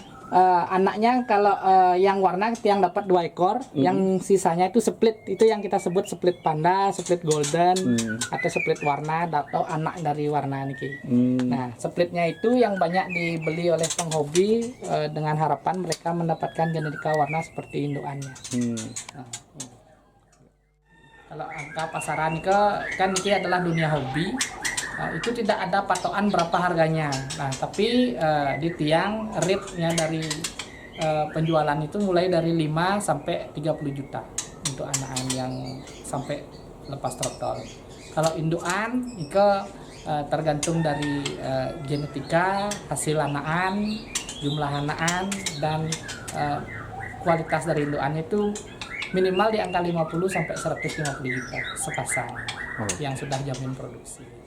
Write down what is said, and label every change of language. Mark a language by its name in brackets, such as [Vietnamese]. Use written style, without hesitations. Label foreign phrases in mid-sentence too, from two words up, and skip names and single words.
[Indonesian] Anaknya kalau yang warna yang dapat 2 ekor, yang sisanya itu split, itu yang kita sebut split panda, split golden, atau split warna, atau anak dari warna niki. Nah, splitnya itu yang banyak dibeli oleh penghobi dengan harapan mereka mendapatkan genetika warna seperti indukannya. Kalau angka pasaran niki kan niki adalah dunia hobi. Itu tidak ada patokan berapa harganya. Nah, tapi di tiang rate-nya dari penjualan itu mulai dari 5 sampai 30 juta untuk anakan yang sampai lepas trotol. Kalau indukan itu tergantung dari genetika, hasil anakan, jumlah anakan, dan kualitas dari indukannya itu minimal di angka 50 sampai 150 juta sepasang yang sudah jamin produksi.